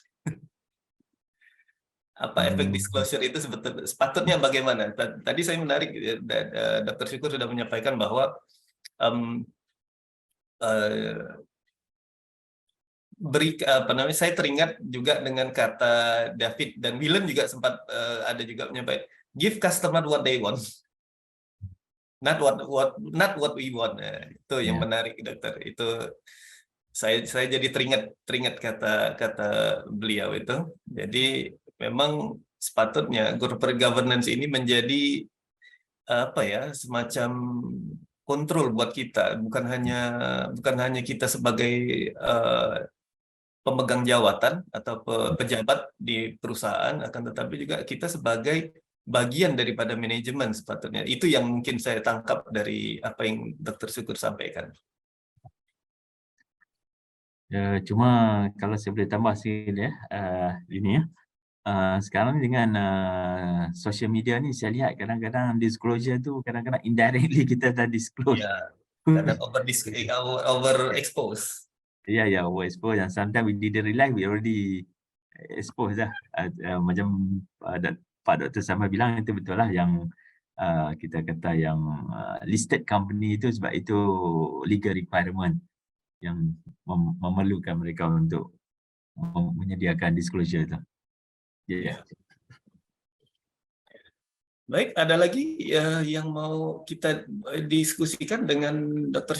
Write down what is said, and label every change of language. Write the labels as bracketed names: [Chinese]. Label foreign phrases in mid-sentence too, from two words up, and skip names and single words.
[Indonesian] Efek disclosure itu sepatutnya bagaimana? Tadi saya menarik, Dr. Syukur sudah menyampaikan bahwa saya teringat juga dengan kata David dan Willem juga sempat ada juga menyampaikan, [English] give customer what they want, not what we want. [Indonesian] Itu yang menarik, dokter. Itu saya jadi teringat kata beliau itu. Jadi memang sepatutnya [English] corporate governance [Indonesian] ini menjadi semacam kontrol buat kita, bukan hanya kita sebagai pemegang jawatan atau pejabat di perusahaan, akan tetapi juga kita sebagai bagian daripada manajemen sepatutnya. Itu yang mungkin saya tangkap dari apa yang Dr. Syukur sampaikan. [Malay] Cuma kalau saya boleh tambah sikit sekarang dengan [English] social media [Malay] ni saya lihat kadang-kadang disclosure tu kadang-kadang indirectly kita dah disclose. Ya, kadang overexpose. Ya, overexpose, [English] and sometimes we didn't realize we already exposed dah. [Malay] Macam Pak Dr. Samad bilang itu betul lah, yang kita kata yang [English] listed company [Malay] itu sebab itu [English] legal requirement [Malay] yang memerlukan mereka untuk menyediakan disclosure itu. Ya. [Indonesian] Baik, ada lagi yang mau kita diskusikan dengan Dr.